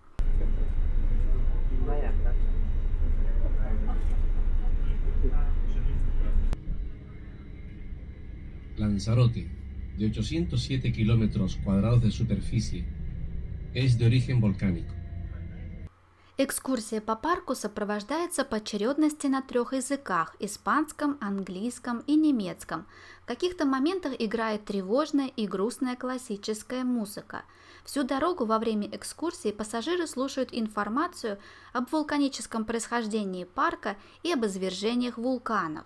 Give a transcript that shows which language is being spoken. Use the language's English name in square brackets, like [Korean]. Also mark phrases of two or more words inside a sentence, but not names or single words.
[Spanish] Lanzarote, de 807 kilómetros cuadrados de superficie, es de origen volcánico. [Russian] Экскурсия по парку сопровождается по очередности на 3 языках – испанском, английском и немецком. В каких-то моментах играет тревожная и грустная классическая музыка. Всю дорогу во время экскурсии пассажиры слушают информацию об вулканическом происхождении парка и об извержениях вулканов.